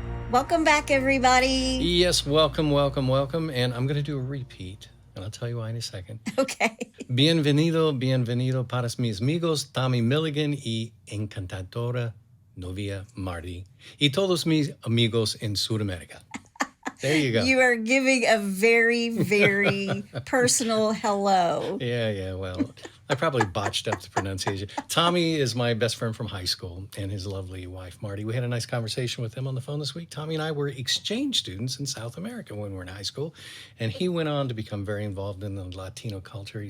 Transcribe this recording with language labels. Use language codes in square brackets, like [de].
[en] Welcome back, everybody. Yes, welcome. And I'm going to do a repeat, and I'll tell you why in a second. Okay. [es] Bienvenido para mis amigos Tommy Milligan y encantadora novia Marty y todos mis amigos en Sudamérica. [en] There you go. You are giving a very, very personal hello. Yeah, well, I probably botched up the pronunciation. Tommy is my best friend from high school and his lovely wife, Marty. We had a nice conversation with him on the phone this week. Tommy and I were exchange students in South America when we were in high school, and he went on to become very involved in the Latino culture.